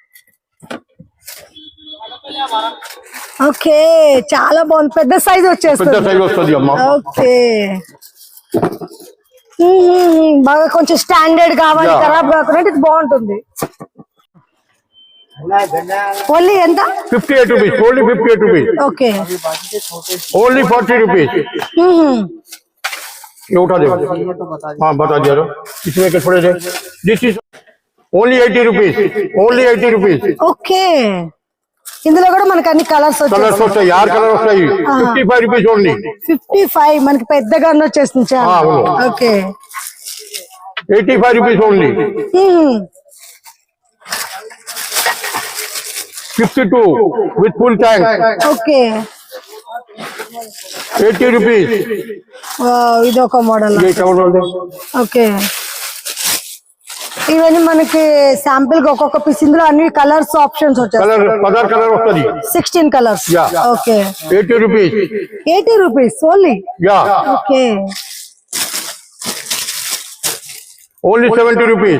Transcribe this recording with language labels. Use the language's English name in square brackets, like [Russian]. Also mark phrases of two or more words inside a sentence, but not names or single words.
[Telugu] ఓకే, చాలా బాగుంది. పెద్ద సైజ్ పెద్ద వచ్చేస్తుంది. సైజ్ వస్తుంది అమ్మా. ఓకే, బాగా కొంచెం స్టాండర్డ్ కావాలి, ఖరాబ్ కాకుండా ఇది బాగుంటుంది. ఓన్లీ ఎంత? [English] 58 rupees. ఓన్లీ 58 rupees. [Telugu] ఓకే, [Hindi] ओनली 40 rupees. ये उठा दो. हाँ बता दिया रो. इसमें क्या थोड़े से. [English] this is only 80 rupees. ओनली 80 rupees. [Telugu] ఓకే, ఇందులో కూడా మనకి అన్ని కలర్స్ కలర్స్ వస్తాయి. 6 కలర్ వస్తాయి. 55 [English] rupees only. [Telugu] 55 మనకి పెద్దగా వచ్చేస్తుంది చాలా. అవును. ఓకే, [English] 85 rupees ఓన్లీ. 52 with full tank. [Telugu] ఓకే, [English] 80 rupees. [Telugu] ఇది ఒక మోడల్. [Hindi] ये क्या बोल रहे. [Telugu] ఓకే, ఇవన్నీ మనకి శాంపిల్ గా ఒక్కొక్క పీస్, ఇందులో అన్ని కలర్స్ ఆప్షన్స్ వచ్చాయి. కలర్ 10 కలర్ వస్తుంది. 16 కలర్స్. [English] Yeah. [Telugu] ఓకే, [English] 80 rupees. 80 rupees only. [Telugu] యా, ఓకే, [English] ఓన్లీ 70 rupees.